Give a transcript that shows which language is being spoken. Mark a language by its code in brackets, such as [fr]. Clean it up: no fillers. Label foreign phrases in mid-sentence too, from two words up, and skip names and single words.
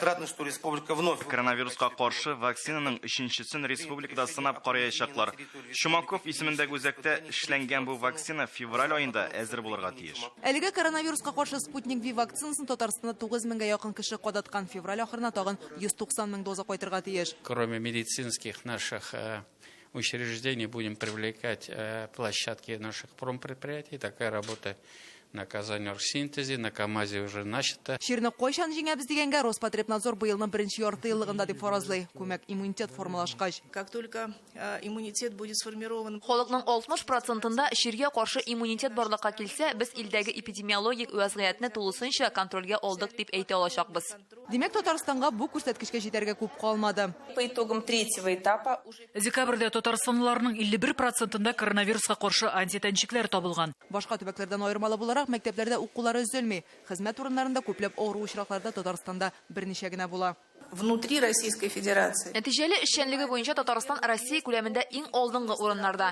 [tt] Коронавирусқа каршы вакцинаның өченчесен республикада сынап караячаклар. Шумаков исемендәге үзәктә эшләнгән бу вакцина февраль аенда әзер булырга тиеш. Әлегә коронавируска каршы Спутник V вакцинасын Татарстанда 9000-га якын кеше кадаткан. Февраль ахырына тагын 190 000 доза кайтырга тиеш. [ru] Кроме медицинских наших учреждений будем привлекать площадки наших промпредприятий. Такая работа на Казаноргсинтезе, на КамАЗе уже начата. [tt] Ширне кайчан җиңәбез дигәнгә Роспотребнадзор быелның беренче ярты еллыгында дип фаразлый. Күмәк иммунитет формалашкач. [ru] Как только иммунитет будет сформирован. [tt] Халыкның 60%-ында ширгә каршы иммунитет барлыкка килсә, без илдәге эпидемиологик вазгыятьне тулысынча контрольгә алдык дип әйтә алачакбыз. Димәк, Татарстанга бу күрсәткечкә җитәргә күп калмады. [ru] По итогам третьего этапа [tt] Декабрьдә Татарстанлыларның 51%-ында коронавируска каршы антитәнчекләр табылган. Башка төбәкләрдән аермалы буларак, мәктәпләрдә укулары үзелми. Хезмәт урыннарында күпләп авыру очракларда Татарстанда берничә генә була. [ru] внутри Российской Федерации. [tt] Нәтиҗәле эшчәнлеге буенча Татарстан Россия күләмендә иң алдынгы урыннарда.